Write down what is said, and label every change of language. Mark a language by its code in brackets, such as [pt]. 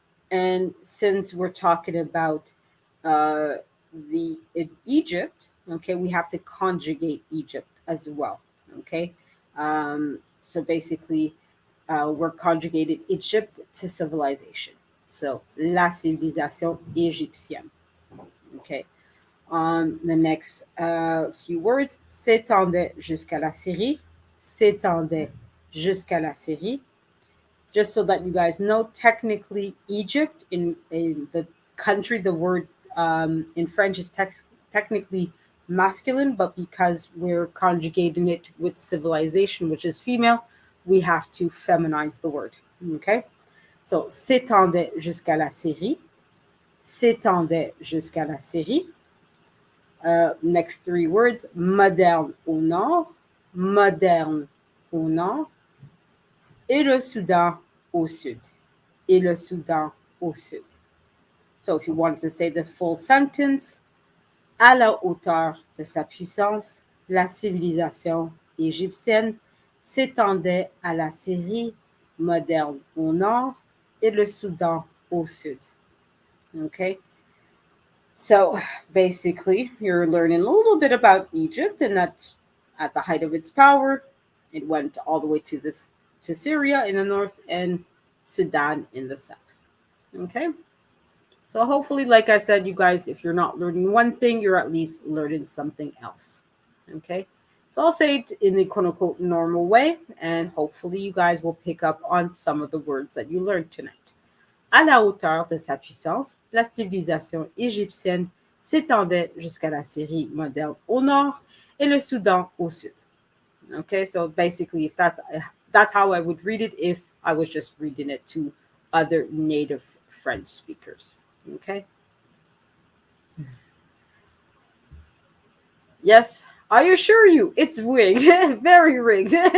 [en] And since we're talking about in Egypt, okay, we have to conjugate Egypt as well. Okay, so basically, we're conjugated Egypt to civilization. So [fr] la civilisation égyptienne. Okay. [en] The next few words, [fr] s'étendait jusqu'à la Syrie, s'étendait jusqu'à la Syrie. [en] Just so that you guys know, technically, Egypt in the country, the word in French is technically masculine, but because we're conjugating it with civilization, which is female, we have to feminize the word. Okay? [fr] So, s'étendait jusqu'à la Syrie, s'étendait jusqu'à la Syrie. [en] Next three words, [fr] moderne au nord, moderne au nord, et le Soudan au sud, et le Soudan au sud. [en] So if you wanted to say the full sentence, [fr] à la hauteur de sa puissance, la civilisation égyptienne s'étendait à la Syrie moderne au nord et le Soudan au sud. [en] Okay? So basically, you're learning a little bit about Egypt, and that at the height of its power, it went all the way to Syria in the north and Sudan in the south. Okay? So hopefully, like I said, you guys, if you're not learning one thing, you're at least learning something else. Okay? So I'll say it in the quote-unquote normal way, and hopefully you guys will pick up on some of the words that you learned tonight. [fr] À la hauteur de sa puissance, la civilisation égyptienne s'étendait jusqu'à la Syrie moderne au nord et le Soudan au sud. [en] Okay, so basically, if that's how I would read it if I was just reading it to other native French speakers. Okay. Yes, I assure you, it's rigged, very rigged.